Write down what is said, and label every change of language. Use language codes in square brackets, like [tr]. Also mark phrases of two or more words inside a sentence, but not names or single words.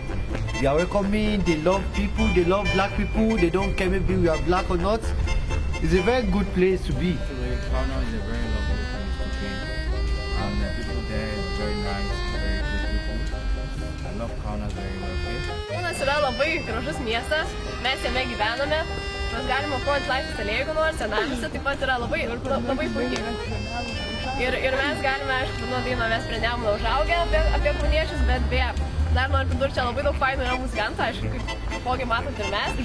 [en] They are welcoming. They love people. They love black people. They don't care maybe we are black or not. It's a very good place to be. Kaunas is a very lovely place to be. The people there are very nice, very good people. I love Kaunas very well. [lt] Kaunas yra labai gražus miestas. Mes jame gyvename. Mes galime aplankyti Laisvės alėją, jeigu nori, senamiesty taip pat yra labai puikiai. Ir mes galime, aišku, nuo daino mes prie Nemuno užaugę apie kauniečius, bet beje, dar noriu pridurti, čia labai daug fainų yra muzikantų, aišku, kaip pogi matot ir mes.